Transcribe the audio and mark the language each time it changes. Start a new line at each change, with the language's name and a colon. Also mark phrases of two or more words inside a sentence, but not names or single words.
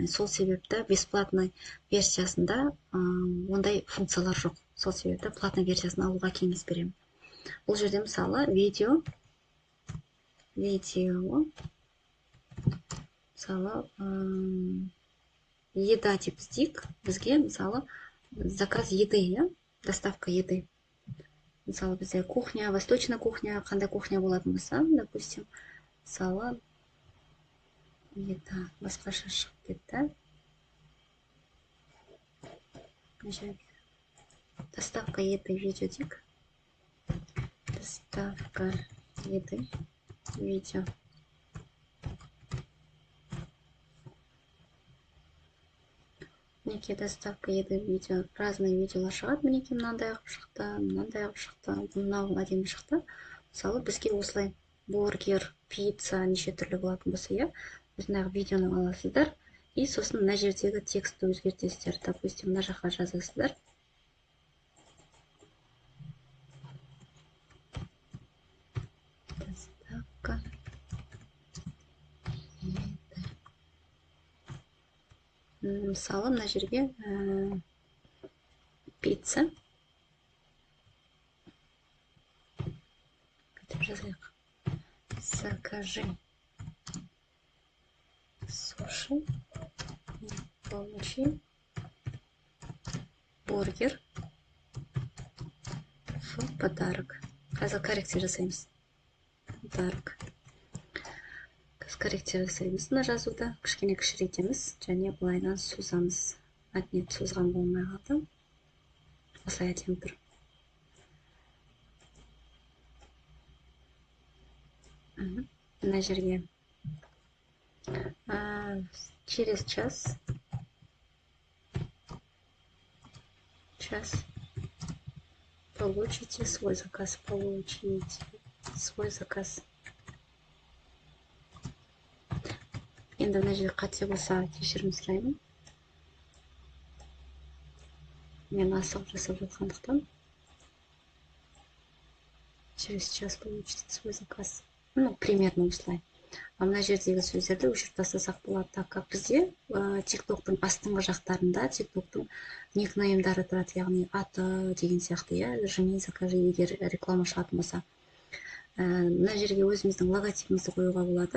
Kazakh: Сол себепті бесплатный версиясында ондай функциялар жоқ. Сол себепті платный версиясын алуға кеңес беремін. Бұл жерде мысалы видео, мысалы еда деп іздейік. Бізге мысалы
Russian: заказ еды, доставка еды.
Kazakh: Мысалы бізде кухня,
Russian: восточная кухня,
Kazakh: қандай кухня болатын болса, допустим, мысалы еда басқаша шығып кетті.
Russian: Доставка еды видео дейік. Доставка еды видео. Мінекей доставка еды видео.
Kazakh: Разные видеолар шығады. Мінекей мынандай ағып шықты, мынандай ағып шықты, мынау әдемі шықты. Мысалы бізге осылай бургер, пицца, неше түрлі болатын болса, иә, осындағы видеоны аласыздар. И сосын мына жердегі текстті өзгертесіздер. Допустим, мына жаққа жазасыздар.
Russian: Доставка еды.
Kazakh: Мысалы мына жерге пицца. Бүйтіп жазайық.
Russian: Закажи суши. Получи бургер в подарок.
Kazakh: Қазір коррекция жасаймыз.
Russian: Подарок.
Kazakh: Коррекция жасаймыз мына жазуды. Кішкене кішірейтеміз және былайдан созамыз. Мәтінет созған болмай қалды. Осылай әдемі тұр. Мына жерге
Russian: через час получите свой заказ. Получите свой заказ.
Kazakh: Енді мына жерде қате болса кешірім сұраймын. Мен асығып жасап жатқандықтан.
Russian: Через час получите свой заказ. Ну, примерно
Kazakh: осылай. Мына жердегі сөздерді өшіріп тастасақ болады,
Russian: так как
Kazakh: бізде TikTok-тың астыңғы жақтарында TikTok-тың никнеймдары тұрады, яғни аты деген сияқты, иә,
Russian: жми, закажи,
Kazakh: егер реклама шығатын болса. Мына жерге өзіміздің логотипімізді қоюға болады.